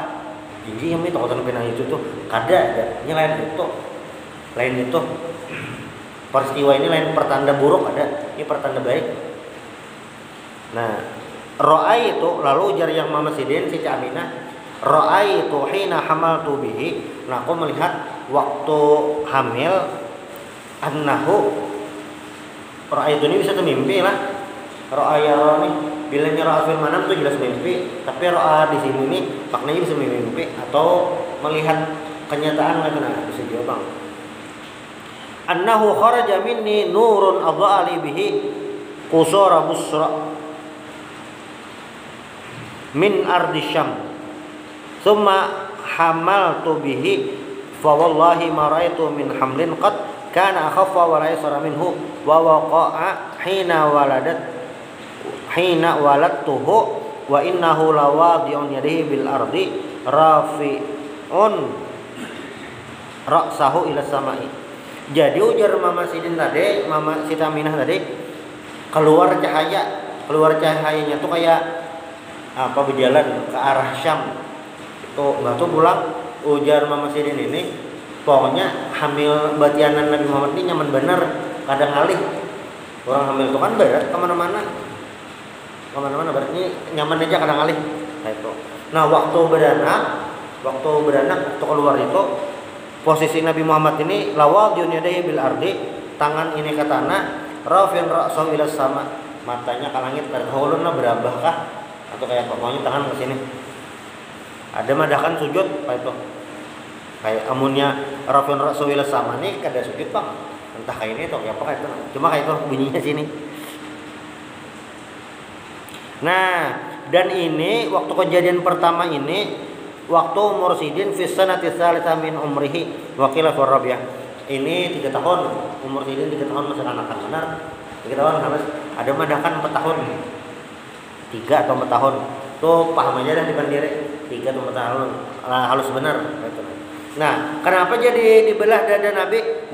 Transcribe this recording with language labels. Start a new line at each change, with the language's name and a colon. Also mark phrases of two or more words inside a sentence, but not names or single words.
Banjar: Jadi yang takutan pina itu tuh kada. Ini lain itu. Peristiwa ini lain pertanda buruk ada, ini pertanda baik. Nah, ro'ai itu lalu jar yang Mama Sidin Siti Aminah, ro'ai itu
Arabic: حين حملت به,
Banjar: nah aku melihat waktu hamil annahu, ro'ai itu ini bisa tuh mimpi lah. Ro'a ya ro'a nih, bilangnya ro'a fil manam tuh jelas mimpi, tapi ro'a di sini nih maknanya bisa mimpi atau melihat kenyataan lagi nah bisa jawab bang.
Arabic: أنه خرج مني نور أضاءت له قصور بصرى من أرض الشام ثم حملت به فوالله ما رأيت من حمل قط كان أخف ولا أيسر منه ووقع حين ولدته وإنه لواضع يديه بالأرض رافع رأسه إلى السماء.
Banjar: Jadi ujar Mama Sidin tadi, Mama Siti Aminah tadi, keluar cahayanya tuh kayak berjalan ke arah Syam. Tuh pulang ujar Mama Sidin ini, pokoknya hamil batianan Nabi Muhammad ini nyaman bener, kadang ngalih. Orang hamil itu kan berat kemana-mana berarti nyaman aja kadang ngalih. Nah waktu beranak waktu keluar itu posisi Nabi Muhammad ini
Arabic: واضع يديه بالأرض,
Banjar: tangan ini ke tanah,
Arabic: رافع رأسه إلى السماء,
Banjar: matanya ke langit, terhulurna berabah kah atau kayak pokoknya tangan ke sini. Ada madakan sujud kayak itu. Kayak amunnya
Arabic: رافع رأسه إلى السماء
Banjar: nih kada sujud Bang. Entah kayak ini atau kayak apa kayak itu. Cuma kayak itu bunyinya sini. Nah, dan ini waktu kejadian pertama ini waktu umur Sidin
Arabic: في سنة ثالثة من عمره وقيل في رابعة.
Banjar: Ini 3 tahun, umur Sidin 3 tahun masih anak-anak benar. 3 tahun harus ada madakan 4 tahun. 3 atau 4 tahun. Tuh paham aja dah di bandire 3 atau 4 tahun. Halus benar gitu. Nah, kenapa jadi dibelah dada Nabi?